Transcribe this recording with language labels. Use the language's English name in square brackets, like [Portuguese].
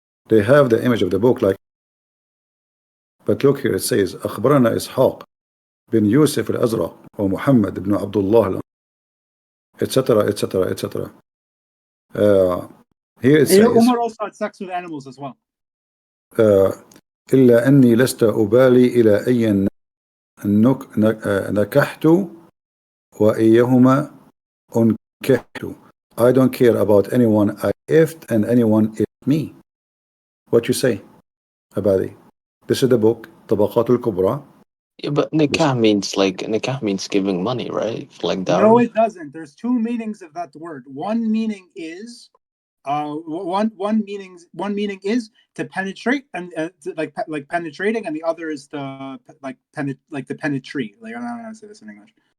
[English] They have the image of the book, like, but look here, it says, [Arabic] أخبرنا إسحاق بن يوسف الأزرق ومحمد بن عبد الله, [English] etc., etc., etc. Here it says, Umar also had sex with animals as well. [Arabic] إلا أني لست أبالي إلى أي نكحت وإيهما أنكحت. [English] I don't care about anyone I effed and anyone effed me. What you say, Abadi? This is the book, Tabaqat al-Kubra. Yeah, but nikah means giving money, right? Like dowry. No, it doesn't. There's two meanings of that word. One meaning is one meaning is to penetrate and like penetrating, and the other is to to penetrate. Like I don't know how to say this in English.